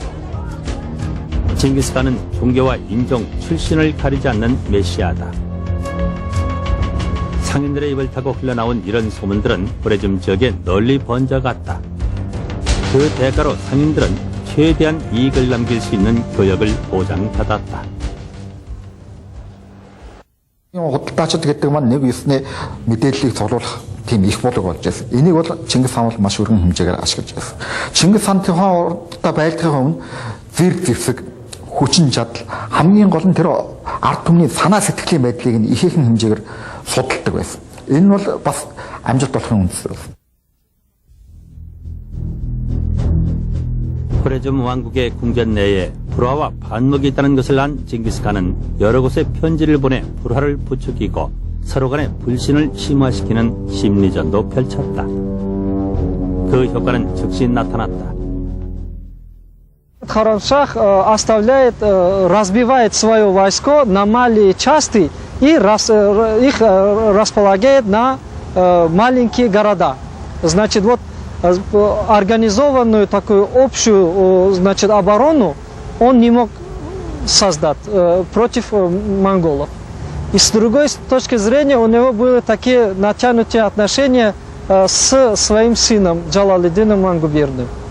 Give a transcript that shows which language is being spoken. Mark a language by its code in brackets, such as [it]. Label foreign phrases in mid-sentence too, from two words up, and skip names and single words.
[ko] 징기스칸은 종교와 인종, 출신을 가리지 않는 메시아다. 상인들의 입을 타고 흘러나온 이런 소문들은 호레즘 지역에 널리 번져갔다. 그 대가로 상인들은 최대한 이익을 남길 수 있는 교역을 보장받았다. [mn] Худалдаачид гэдэг маань нэг ёсны мэдээллийг цуглуулах тийм их болог болж байсан. Энийг бол Чингис хаан бол маш өргөн хэмжээгээр ашиглаж байсан. Чингис хаан тухайдаа байлдахын өмнө зэрэг зэвсэг хүчин чадал хамгийн гол нь тэр ард түмний санаа сэтгэлийн байдлыг нь ихээхэн хэмжээгээр судалдаг байсан. Энэ бол бас амжилт болохын үндэс байсан. [ko] 호레즘 왕국의 궁전 내에 불화와 반목이 있다는 것을 안 징기스칸은 여러 곳에 편지를 보내 불화를 부추기고 서로 간의 불신을 심화시키는 심리전도 펼쳤다. 그 효과는 즉시 나타났다. [ru] Харамшах разбивает свое войско на малые части и их располагает на маленькие города. Значит, вот организованную такую общую, значит, оборону он не мог создать против монголов. И с другой точки зрения у него были такие натянутые отношения с своим сыном Джалалиддином Мангубердым.